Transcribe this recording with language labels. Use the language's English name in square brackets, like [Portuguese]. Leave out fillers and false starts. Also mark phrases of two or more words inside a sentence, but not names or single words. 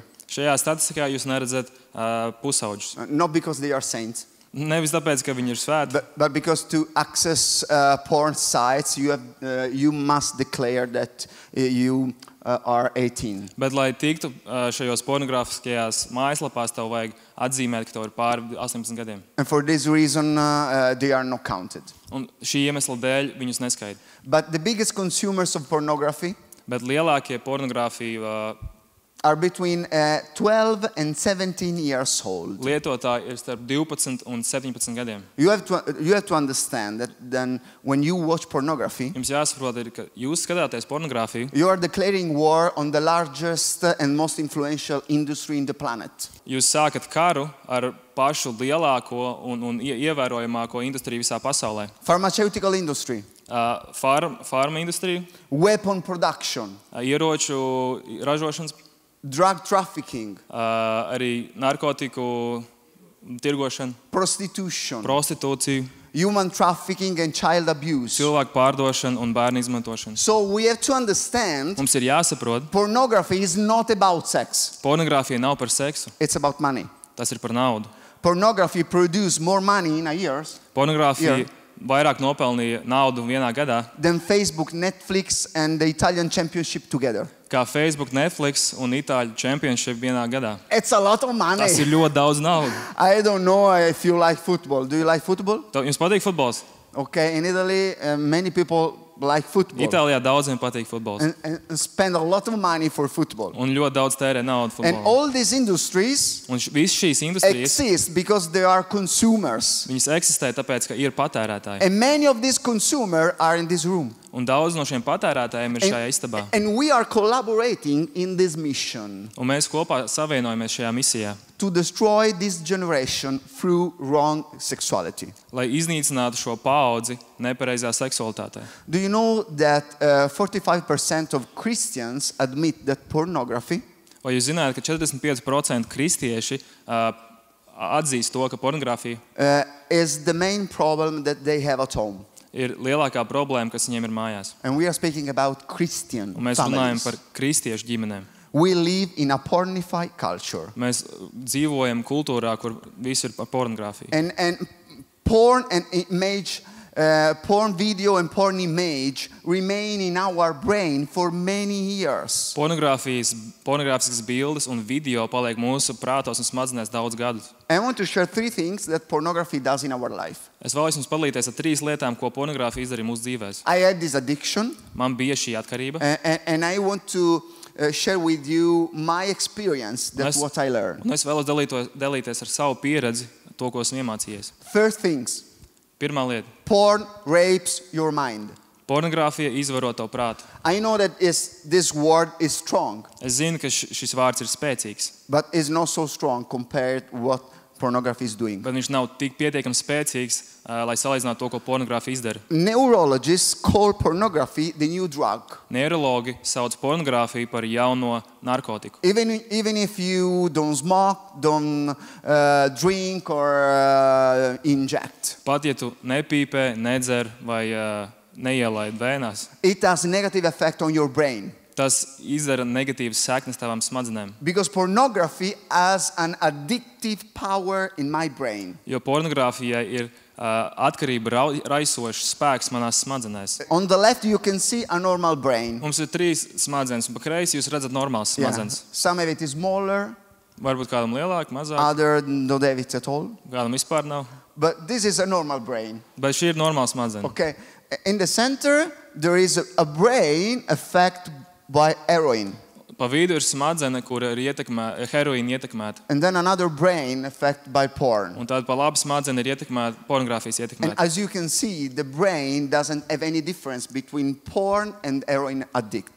[Latvian] Šajā statistikā jūs neredzat pusauģus. [English] Not because they are saints, [Latvian] Nevis tāpēc, ka viņi ir svēti, [English] but because to access porn sites, you must declare that you are 18. [Latvian] bet, lai tiktu šajos pornogrāfiskajās mājaslapās, tev vajag atzīmēt, ka tev ir pāri 18 gadiem. [English] And for this reason, they are not counted. [Latvian] Un šī iemesla dēļ viņus neskaita. [English] But the biggest consumers of pornography [Latvian] Bet lielākie pornogrāfiju [English] are between 12 and 17 years old. [Latvian] lietotāji ir starp 12 un 17 gadiem. [English] You have to understand that then when you watch pornography, [Latvian] Jums jāsaprot, ka jūs skatāties pornogrāfiju, [English] you are declaring war on the largest and most influential industry in the planet. [Latvian] jūs sākat karu ar pašu lielāko un ievērojamāko industriju visā pasaulē. [English] Pharmaceutical industry, [Latvian] Farma industriju, [English] weapon production, [Latvian] ieroču ražošanas, [English] drug trafficking, [Latvian] arī narkotiku tirgošana, [English] prostitution, [Latvian] prostitūciju, [English] human trafficking and child abuse. [Latvian] cilvēku pārdošana un bērnu izmantošana. [English] So we have to understand [Latvian] Mums ir jāsaprot, [English] pornography is not about sex. [Latvian] pornogrāfija nav par seksu, [English] It's about money. [Latvian] tas ir par naudu. [English] Pornography produces more money in a year [Latvian] Pornogrāfija Jā. vairāk nopelnīja naudu vienā gadā, [English] than Facebook, Netflix and the Italian championship together. [Latvian] kā Facebook, Netflix un Itāļu championship vienā gadā. [English] It's a lot of money. [Latvian] Tas ir ļoti daudz naudas. [English] I don't know if you like football. Do you like football? [Latvian] Jums patīk futbols? [English] Okay, in Italy, many people like football [Latvian] Itālijā daudziem patīk futbols. [English] and spend a lot of money for football. [Latvian] Un ļoti daudz tērē naudu [English] And [Latvian] futbolā. [English] all these industries [Latvian] Un visas šīs industrijas, [English] exist because they are consumers. [Latvian] viņas eksistē tāpēc, ka ir patērētāji. [English] And many of these consumers are in this room. [Latvian] Un daudz no šiem patērētājiem ir šajā istabā. [English] And we are collaborating in this mission [Latvian] Un mēs kopā savienojamies šajā misijā, [English] to destroy this generation through wrong sexuality. [Latvian] lai iznīcinātu šo paudzi nepareizā seksualitātē. [English] Do you know that 45% of Christians admit that pornography [Latvian] Vai jūs zināt, ka 45% kristieši atzīst to, ka pornogrāfija [English] is the main problem that they have at home? [Latvian] ir lielākā problēma, kas viņiem ir mājās. [English] And we are speaking about Christian [Latvian] Un mēs runājam [English] families. [Latvian] par kristiešu ģimenēm. [English] We live in a pornified culture. [Latvian] Mēs dzīvojam kultūrā, kur viss ir par pornogrāfiju. [English] And porn and image, porn video and porn image remain in our brain for many years. [Latvian] Pornogrāfiskas bildes un video paliek mūsu prātos un smadzenēs daudz gadus. [English] I want to share 3 things that pornography does in our life. [Latvian] Es vēlos jums padalīties ar 3 lietām, ko pornogrāfija izdarīja mūsu dzīvēs. [English] I had this addiction, [Latvian] Man bija šī atkarība, [English] and I want to share with you my experience. That's Nice. what I learned. [Latvian] un es vēlos dalīties ar savu pieredzi, to, ko esmu iemācījies. [English] First things, [Latvian] Pirmā lieta. [English] porn rapes your mind. [Latvian] Pornogrāfija izvaro tavu prātu. [English] I know that this word is strong, [Latvian] Es zinu, ka šis vārds ir spēcīgs, [English] but it's not so strong compared to what pornography is doing. [Latvian] bet viņš nav tik pietiekami spēcīgs, lai salīdzinātu to, ko pornogrāfija izdara. [English] Neurologists call pornography the new drug. [Latvian] Neiroloģi sauc pornogrāfiju par jauno narkotiku. [English] Even if you don't smoke, don't drink or inject, [Latvian] Pat ja tu nepīpē, nedzer vai neielaid vēnās, [English] it has a negative effect on your brain. [Latvian] tas izdara negatīvas seknes tavām smadzenēm. [English] Because pornography has an addictive power in my brain. [Latvian] Jo pornogrāfijai ir atkarība raisošs spēks manās smadzenēs. [English] On the left, you can see a normal brain. [Latvian] Mums ir 3 smadzenes, un pa kreisi jūs redzat normālas [English] Yeah. [Latvian] smadzenes. [English] Some of it is smaller, [Latvian] Varbūt kādam lielāk, mazāk, [English] other don't have it at all. [Latvian] kādam vispār nav. [English] But this is a normal brain. Bet šī ir normāla smadzenes. Okay. In the center, there is a brain affected by heroin. [Latvian] Pa vidu ir smadzene, kur ir heroīna ietekmēta. [English] And then another brain affected by porn. [Latvian] Un tad pa labi smadzene ir ietekmēta, pornogrāfijas [English] And [Latvian] ietekmēta. [English] as you can see, the brain doesn't have any difference between porn and heroin addicts.